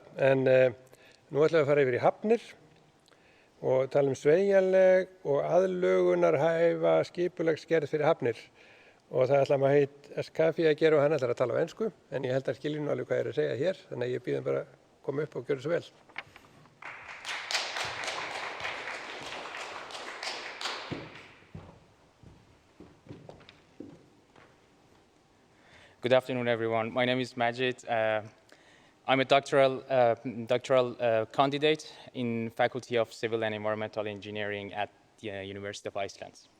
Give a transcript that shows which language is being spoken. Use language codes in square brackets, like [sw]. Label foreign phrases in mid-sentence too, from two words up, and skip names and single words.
[is] En nú ætlum við að fara yfir í hafnir og tala sveigjanleg og aðlögunarhæfa skipulagsgerð fyrir hafnir. Og það ætla Mahit Eskafi að gera og hann ætlar að tala á ensku, en ég held að skilji nú alveg hvað ég er að segja hér, þannig að ég býð hann bara að koma upp og gjöra svo vel. [en] Good afternoon, everyone. My name is Majid. I'm a doctoral candidate in Faculty of Civil and Environmental Engineering at the University of Iceland.